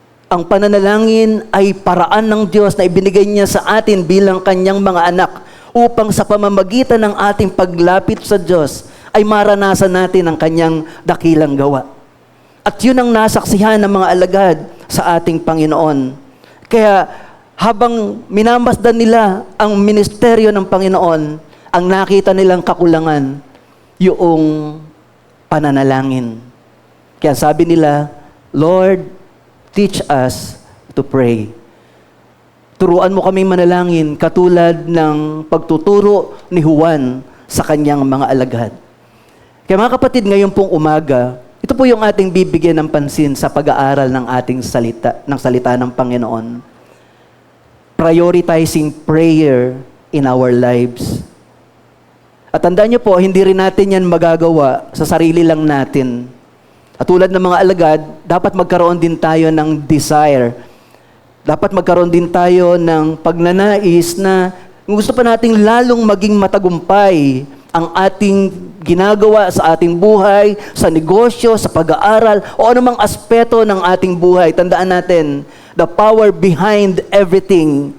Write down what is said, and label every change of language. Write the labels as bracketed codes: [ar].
[tl] Ang pananalangin ay paraan ng Diyos na ibinigay niya sa atin bilang kanyang mga anak upang sa pamamagitan ng ating paglapit sa Diyos ay maranasan natin ang kanyang dakilang gawa. At yun ang nasaksihan ng mga alagad sa ating Panginoon. Kaya habang minamasdan nila ang ministeryo ng Panginoon, ang nakita nilang kakulangan, yung pananalangin. Kaya sabi nila, [en] Lord, teach us to pray. [tl] Turuan mo kaming manalangin katulad ng pagtuturo ni Juan sa kanyang mga alagad. Kaya mga kapatid, ngayon pong umaga, ito Ito po yung ating bibigyan ng pansin sa pag-aaral ng ating salita ng Panginoon. [en] Prioritizing prayer in our lives. [tl] At tandaan niyo po, hindi rin natin yan magagawa sa sarili lang natin. At tulad ng mga alagad, dapat magkaroon din tayo ng desire. Dapat magkaroon din tayo ng pagnanais na gusto pa nating lalong maging matagumpay ang ating ginagawa sa ating buhay, sa negosyo, sa pag-aaral, o anumang aspeto ng ating buhay. Tandaan natin, [en] the power behind everything.